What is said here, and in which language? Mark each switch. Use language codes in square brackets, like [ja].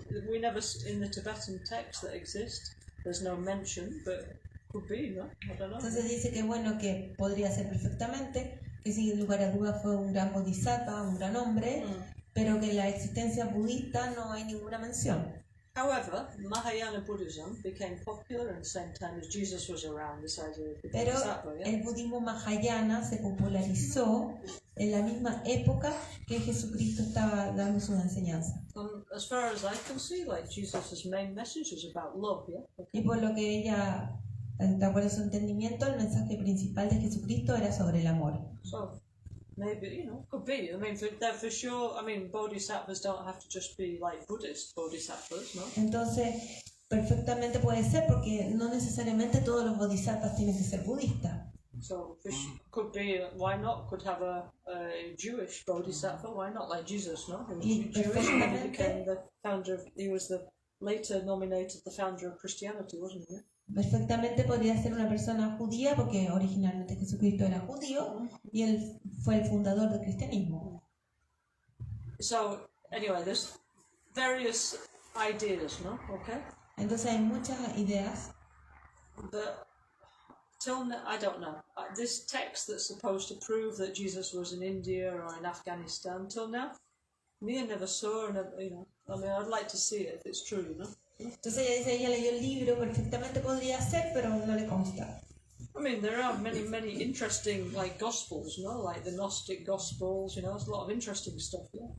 [en] We never, in the Tibetan texts that exist, there's no mention, but could be, no? I don't know. [es] Entonces dice que bueno, que podría ser perfectamente, que sin lugar a dudas fue un gran bodhisattva, un gran hombre, pero que en la existencia budista no hay ninguna mención. [en] However, Mahayana Buddhism became popular in the same time as Jesus was around, this idea of the [es] Pero [en] bodhisattva, yeah? [es] el budismo mahayana se popularizó en la misma época que Jesucristo estaba dando sus enseñanzas. [en] As far as I can see, like Jesus' main message is about love, yeah? Okay. [es] Y por lo que ella, de acuerdo a su entendimiento, el mensaje principal de Jesucristo era sobre el amor. [en] So, maybe, could be. I mean, for sure, I mean, bodhisattvas don't have to just be like Buddhist bodhisattvas, no? Entonces, perfectamente puede ser, porque no necesariamente todos los bodhisattvas tienen que ser budistas. So, could be, why not? Could have a Jewish bodhisattva, why not? Like Jesus, no? He was Jewish and he became the founder he was the later nominated the founder of Christianity, wasn't he? [es] Perfectamente podría ser una persona judía, porque originalmente Jesucristo era judío y él fue el fundador del cristianismo. [en] So, anyway, there's various ideas, no? Okay? [es] Entonces hay muchas ideas, [en] But till now, I don't know. This text that's supposed to prove that Jesus was in India or in Afghanistan, till now, me I never saw, and I mean, I'd like to see it if it's true, [es] Entonces ella dice, ella leyó el libro, perfectamente podría ser, pero no le consta. [en] I mean, there are many interesting, like, gospels, like the Gnostic gospels, there's a lot of interesting stuff, yeah.